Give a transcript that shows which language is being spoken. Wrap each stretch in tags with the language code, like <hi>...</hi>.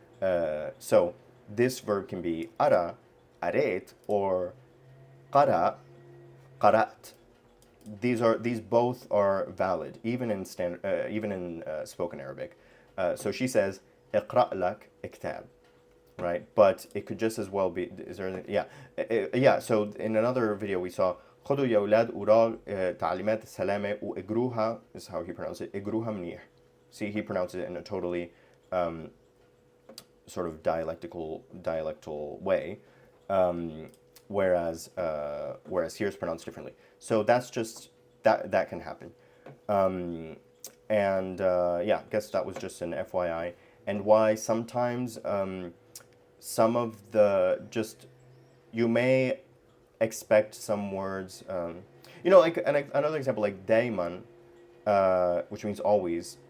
<en>So this verb can be ara, aret, or qara, qarat. These both are valid, even in spoken Arabic. So she says,</en> <ar>"اقرأ لك كتاب,"</ar> <en>right? But it could just as well be. Is there? Yeah, yeah. So in another video we saw,</en> <ar>"خذوا يا أولاد أوراق تعليمات السلامة وإجروها."</ar> <en>Is how he pronounced it.</en> <ar>إجروها منيح.</ar> <en>See, he pronounced it in a totally sort of dialectal way, whereas here it's pronounced differently. So that's just that can happen, and yeah, I guess that was just an FYI, and why sometimes some of the just you may expect some words, like another example like daiman, which means always.</en>